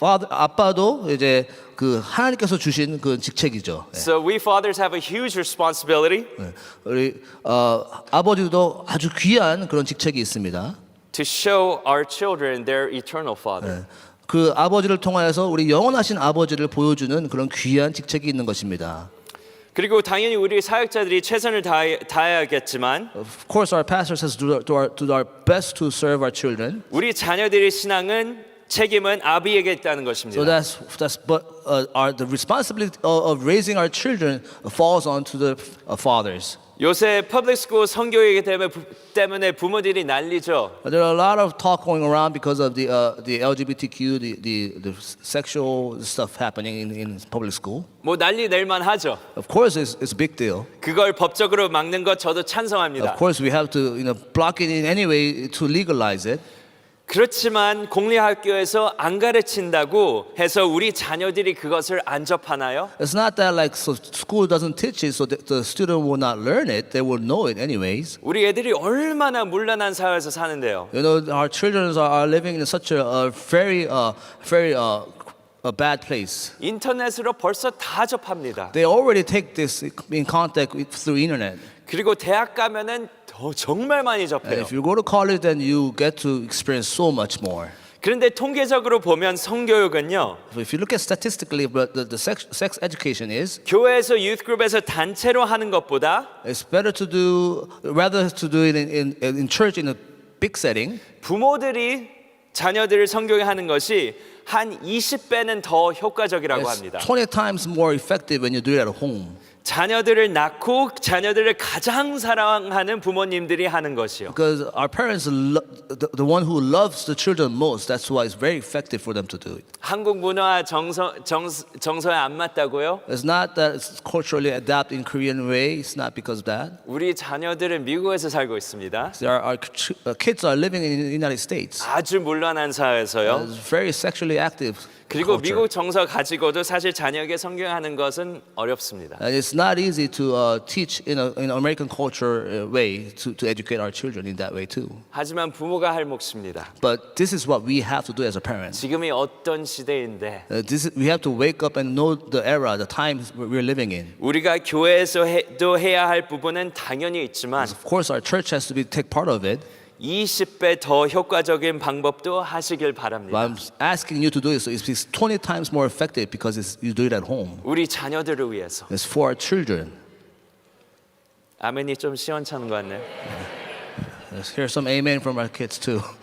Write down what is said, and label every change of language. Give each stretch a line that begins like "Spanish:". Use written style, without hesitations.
Korean: 아빠도 이제 그 하나님께서 주신 그 직책이죠.
English: So we fathers have a huge responsibility
Korean: 우리 아버지도 아주 귀한 그런 직책이 있습니다.
English: to show our children their eternal Father.
Korean: 그 아버지를 통하여서 우리 영원하신 아버지를 보여주는 그런 귀한 직책이 있는 것입니다. 그리고 당연히 우리 사역자들이 최선을 다해야겠지만
English: Of course, our pastors has to do our best to serve our children.
Korean: 우리 자녀들의 신앙은 책임은 아비에게 있다는 것입니다.
English: So the responsibility of raising our children falls on to the fathers.
Korean: 요새 퍼블릭 스쿨 성교육이기 때문에 부모들이 난리죠.
English: There are a lot of talk going around because of the LGBTQ, the sexual stuff happening in public school.
Korean: 뭐 난리 낼만 하죠.
English: Of course, it's a big deal.
Korean: 그걸 법적으로 막는 것 저도 찬성합니다.
English: Of course, we have to block it in any way to legalize it.
Korean: 그렇지만 공립학교에서 안 가르친다고 해서 우리 자녀들이 그것을 안 접하나요?
English: It's not that like so school doesn't teach it, so the student will not learn it. They will know it anyways.
Korean: 우리 애들이 얼마나 문란한 사회에서 사는데요.
English: You know, our children are living in such a very a bad place.
Korean: 인터넷으로 벌써 다 접합니다.
English: They already take this in contact through internet.
Korean: 그리고 대학 가면은 더 정말 많이
English: And
Korean: 접해요.
English: if you go to college, then you get to experience so much more.
Korean: 그런데 통계적으로 보면 성교육은요.
English: So if you look at statistically, but the sex education is,
Korean: 교회에서 유스그룹에서 단체로 하는 것보다
English: it's better to do rather to do it in church in a big setting.
Korean: 부모들이 자녀들을 성교육하는 것이 한 20배는 더 효과적이라고
English: It's
Korean: 합니다.
English: 20 times more effective when you do it at home.
Korean: 자녀들을 낳고 자녀들을 가장 사랑하는 부모님들이 하는 것이요.
English: Because our parents, the one who loves the children most, that's why it's very effective for them to do it.
Korean: 한국 문화 정서에 안 맞다고요?
English: It's not that it's culturally adapted in Korean way. It's not because of that.
Korean: 우리 자녀들은 미국에서 살고 있습니다.
English: Our kids are living in the United States.
Korean: 아주 문란한 사회에서요.
English: It's very sexually active.
Korean: 그리고
English: culture.
Korean: 미국 정서 가지고도 사실 자녀에게 성경하는 것은 어렵습니다.
English: And it's not easy to teach in an American culture way to educate our children in that way too.
Korean: 하지만 부모가 할 몫입니다.
English: But this is what we have to do as a parent.
Korean: 지금이 어떤 시대인데
English: We have to wake up and know the era, the times we're living in.
Korean: 우리가 교회에서도 해야 할 부분은 당연히 있지만
English: Of course, our church has to take part of it.
Korean: 20배 더 효과적인 방법도 하시길
English: But
Korean: 바랍니다.
English: I'm asking you to do it so it's 20 times more effective because you do it at home.
Korean: 우리 자녀들을 위해서.
English: It's for our children.
Korean: 아멘이 좀 시원찮은 것 같네요.
English: Let's hear some amen from our kids too.